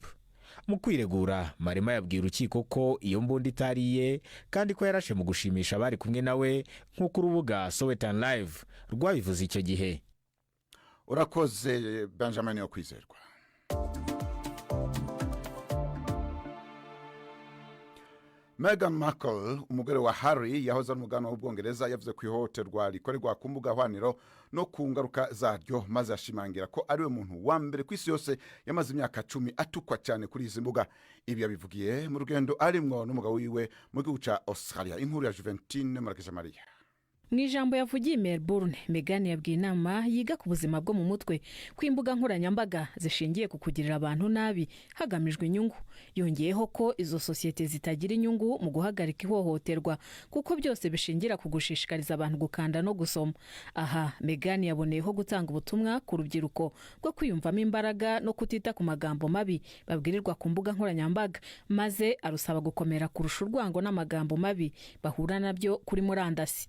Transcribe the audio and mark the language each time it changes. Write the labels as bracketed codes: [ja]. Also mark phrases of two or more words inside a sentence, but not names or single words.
[rw] Mu kwiregura Marema yabwiye urukiko ko iyo mbunda itariye kandi ko yarashe mu gushimisha abari kumwe nawe nk'uko urubuga Sowetan Live rwabivuze icyo gihe. Urakoze Benjamin yo kwizerwa. Meghan Markle umugore wa Harry yahoze ari umugana w'Ubwongereza yavuze ku ihohoterwa rikorerwa ku mbuga hwaniro no ku ngaruka zaryo, maze ashimangira ko ari we muntu wa mbere ku isi yose yamaze imyaka 10 atukwa cyane kuri izi mbuga. [rn] Ibi yabivugiye mu rugendo arimwo n'umugabo wiwe mu gihugu ca Australia. Inkuru ya Juventine Marakeja Maria. [rw] Mu ijambo yavugiye Melbourne, Meghan yabwiye inama yiga ku buzima bwo mu mutwe ko imbuga nkoranyambaga zishingiye ku kugirira abantu nabi hagamijwe inyungu. Yongeyeho ko izo sosiyete zitagira inyungu mu guhagarika ihohoterwa kuko byose bishingira ku gushishikariza abantu gukanda no gusoma. Aha Meghan yaboneyeho gutanga ubutumwa ku rubyiruko bwo kwiyumvamo imbaraga no kutita ku magambo mabi babwirirwa ku mbuga nkoranyambaga, maze arusaba gukomera kurusha urwango n'amagambo mabi bahura nabyo kuri murandasi.